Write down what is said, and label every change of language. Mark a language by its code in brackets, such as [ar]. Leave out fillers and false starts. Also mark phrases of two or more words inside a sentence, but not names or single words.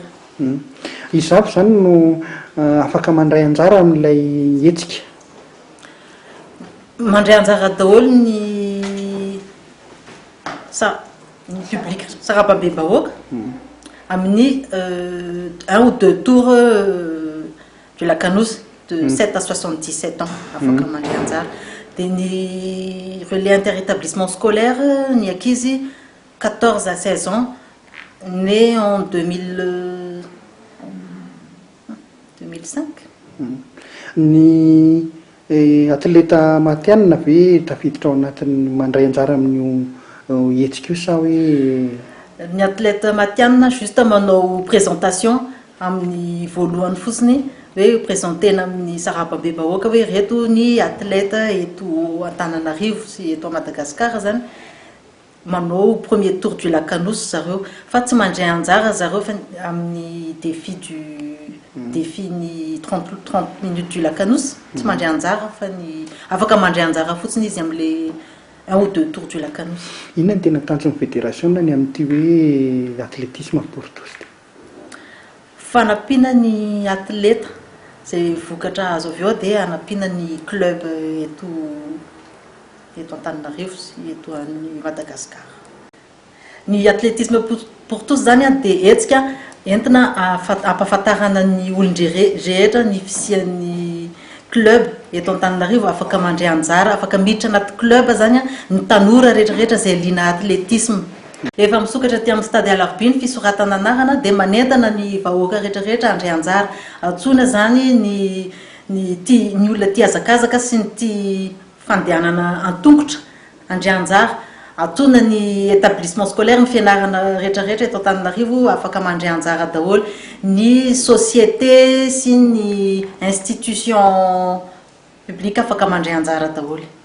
[mg] Izavo zany no afaka mandray anjara amin'ilay hetsika. Mandray anjara daholo ny public sarababé bahoaka amin'ny [fr] 1 ou 2 tours de la Canouse de 7 à 77 ans [mg] afaka mandray anjara. Dia ny [fr] relais interétablissement scolaire [mg] ny ankizy [fr] 14 à 16 ans nés en 2005. [mg] Ny atleta matianina ve tafiditra ao anatin'ny mandray anjara amin'ny hetsika io sa hoe ny atleta matianina juste manao présentation amin'ny voalohany fotsiny hoe présentena amin'ny sarababé bahoaka hoe reto ny atleta eto Antananarivo sy eto Madagascar zany manao [fr] premier tour du lac Canouse [mg] zareo fa tsy mandray anjara zareo fa amin'ny défi ny [fr] 30 minutes du lac Canouse [mg] tsy mandray anjara fa ny afaka mandray anjara fotsiny izy amin'le [fr] 1 ou 2 tours du lac Canouse. [mg] Inona ny tena tanjon'ny fédération ny amin'ity hoe [fr] athlétisme pour tous? [mg] Fanampiana ny atleta zay vokatra azo avy eo dia hanampiana ny club eto Antananarivo sy eto amin'ny Madagascar. Ny [fr] athlétisme pour tous [mg] zany dia hetsika entina ampahafantarana ny olon-drehetra ny fisian'ny club eto Antananarivo afaka mandray anjara afaka miditra anaty club zany ny tanora rehetrarehetra zay liana athlétisme. Efa misokatra ty amin'ny stade Alarby ny fisoratana anarana dia manentana ny vahoaka rehetrarehetra andray anjara antsoina zany ny olona tia hazakazaka sy ny tia fandehanana an-tongotra andray anjara antsoina ny [fr] établissement scolaire [mg] ny fianarana rehetrarehetra eto Antananarivo afaka mandray anjara daholo ny société sy ny [fr] institution publique [mg] afaka mandray anjara daholo.